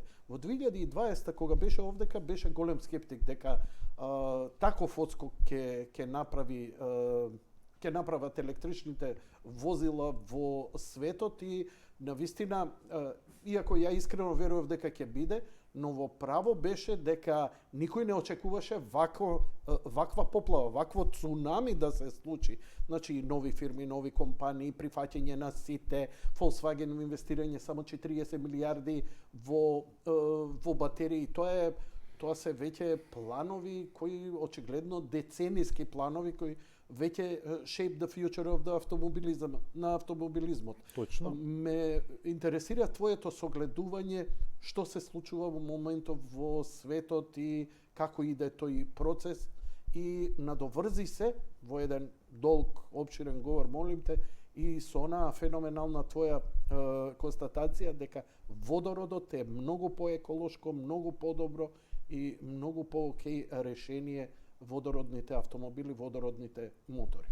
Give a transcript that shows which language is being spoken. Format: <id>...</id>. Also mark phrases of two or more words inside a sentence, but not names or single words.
<mk>Во 2020 кога беше овдека беше голем скептик дека таков одскок ќе направи ќе направат електричните возила во светот и навистина, иако ја искрено верував дека ќе биде, но во право беше дека никој не очекуваше ваква поплава, вакво цунами да се случи. Значи, нови фирми, нови компании, прифаќање на сите, Volkswagen инвестирање само 40 милиарди во батерии. Тоа се веќе планови кои очигледно децениски планови кои веќе</mk> <en>shape the future of the</en> <mk>на автомобилизмот. Точно. Ме интересира твоето согледување што се случува во моментов во светот и како иде тој процес и надоврзи се во еден долг, обширен говор, молим те, и со онаа феноменална твоја констатација дека водородот е многу поеколошко, многу подобро и многу по-окей решение водородните автомобили, водородните мотори.</mk>